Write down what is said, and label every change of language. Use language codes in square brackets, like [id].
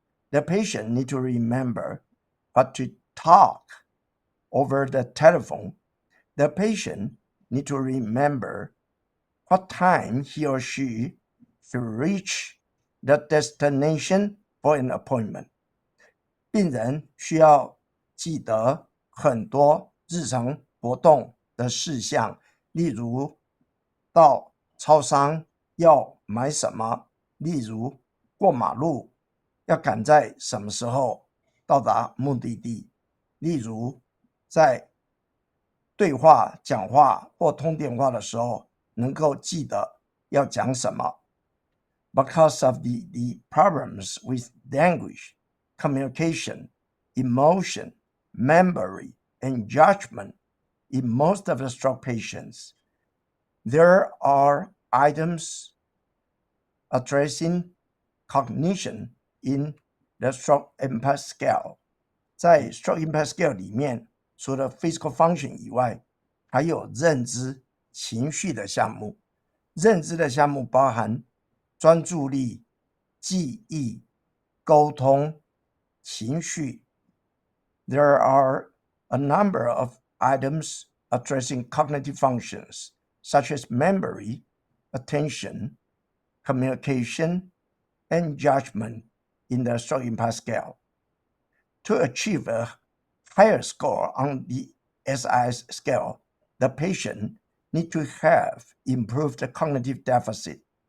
[en] The patient need to remember what to talk over the telephone. The patient need to remember what time he or she should reach the destination for an appointment. [zh] 病人需要记得很多日常活动的事项，例如到超商要买什么，例如过马路要赶在什么时候到达目的地，例如在对话、讲话或通电话的时候能够记得要讲什么。 [en] Because of the problems with language, communication, emotion, memory, and judgment in most of the stroke patients, there are items addressing cognition in the stroke impact scale. [zh] 在 stroke impact scale 里面，除了 [en] physical function [zh] 以外，还有认知、情绪的项目。认知的项目包含专注力、记忆、沟通、情绪。 [en] There are a number of items addressing cognitive functions, such as memory, attention, communication, and judgment in the stroke impact scale. To achieve a higher score on the SIS scale, the patient need to have improved cognitive deficit.